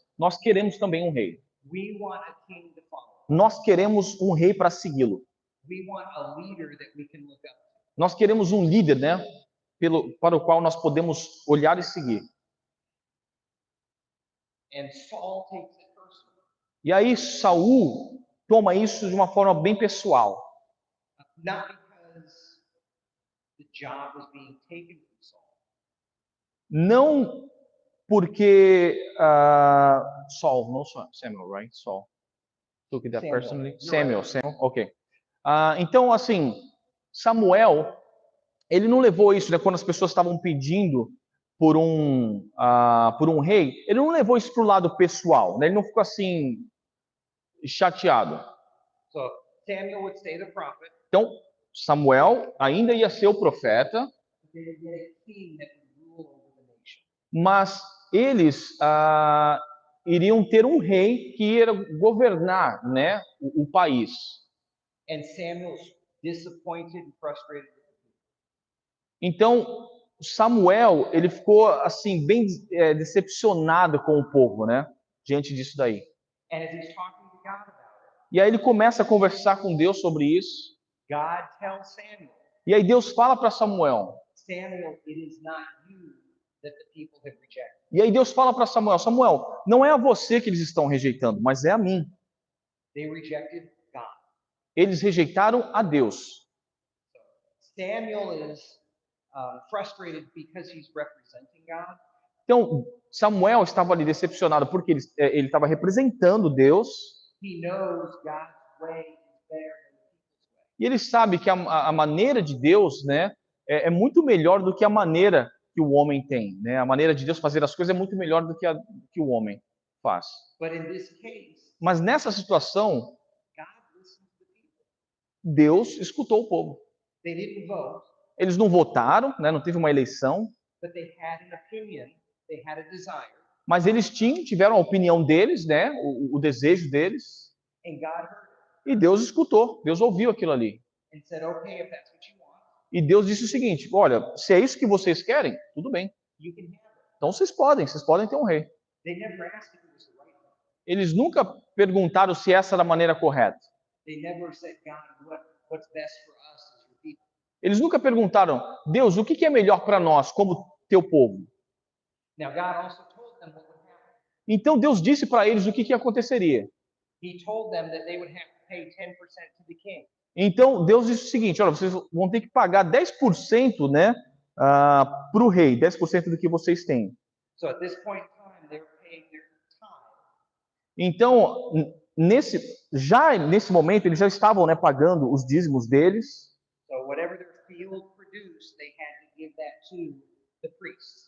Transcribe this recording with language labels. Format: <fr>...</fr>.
<pt>Nós queremos também um rei.</pt> <en>We want a king to follow.</en> <pt>Nós queremos um rei para segui-lo.</pt> <en>We want a leader that we can look up to.</en> <pt>Nós queremos um líder, né, para o qual nós podemos olhar e seguir.</pt> <en>And Saul takes it personally.</en> <pt>E aí Saul toma isso de uma forma bem pessoal.</pt> <en>Not because the job was being taken from Saul,</en> <pt>Não porque Saul, não Samuel,</pt> <en>right? Saul. Took that</en> <pt>Samuel.</pt> <en>personally. You're</en> <pt>Samuel, ok. Então, assim, Samuel, ele não levou isso, né, quando as pessoas estavam pedindo por um rei, ele não levou isso para o lado pessoal, né? Ele não ficou assim chateado.</pt> <en>so Samuel would stay the prophet,</en> <pt>Então, Samuel ainda ia ser o profeta,</pt> <en>but they would get a king that would rule over the nation.</en> <pt>mas eles iriam ter um rei que ia governar, né, o país.</pt> <en>And Samuel's disappointed and frustrated with the people.</en> <pt>Então, Samuel, ele ficou assim bem decepcionado com o povo, né, diante disso daí.</pt> <en>And as he's talking to God about it,</en> <pt>E aí ele começa a conversar com Deus sobre isso.</pt> <en>God tells Samuel,</en> <pt>E aí Deus fala para Samuel.</pt> <en>Samuel, it is not you that the people have rejected.</en> <pt>E aí Deus fala para Samuel, Samuel, não é a você que eles estão rejeitando, mas é a mim.</pt> <en>They rejected God.</en> <pt>Eles rejeitaram a Deus.</pt> <en>Samuel is frustrated because he's representing God.</en> <pt>Então, Samuel estava ali decepcionado porque ele estava representando Deus.</pt> <en>He knows God's way is better than the people's way.</en> <pt>E ele sabe que a maneira de Deus, né, é muito melhor do que a maneira que o homem tem. Né? A maneira de Deus fazer as coisas é muito melhor do que o homem faz.</pt> <en>But in this case,</en> <pt>Mas nessa situação,</pt> <en>God listens to the people.</en> <pt>Deus escutou o povo.</pt> <en>They didn't vote,</en> <pt>Eles não votaram, né, não teve uma eleição,</pt> <en>but they had an opinion, they had a desire,</en> <pt>mas eles tiveram a opinião deles, né, o desejo deles,</pt> <en>and God heard it</en> <pt>e Deus escutou, Deus ouviu aquilo ali.</pt> <en>and said, okay, if that's what you want,</en> <pt>E Deus disse o seguinte: olha, se é isso que vocês querem, tudo bem.</pt> <en>you can have it.</en> <pt>Então vocês podem ter um rei.</pt> <en>They never asked if it was the right one.</en> <pt>Eles nunca perguntaram se essa era a maneira correta.</pt> <en>They never said, God, what's best for us as your people.</en> <pt>Eles nunca perguntaram, Deus, o que é melhor para nós, como teu povo?</pt> <en>Now, God also told them what would happen.</en> <pt>Então Deus disse para eles o que aconteceria.</pt> <en>He told them that they would have to pay 10% to the king.</en> <pt>Então Deus disse o seguinte: olha, vocês vão ter que pagar 10%, né, para o rei, 10% do que vocês têm.</pt> <en>So at this point in time, they were paying their tithe.</en> <pt>Então, nesse momento, eles já estavam, né, pagando os dízimos deles.</pt> <en>So whatever their field produced, they had to give that to the priests.</en>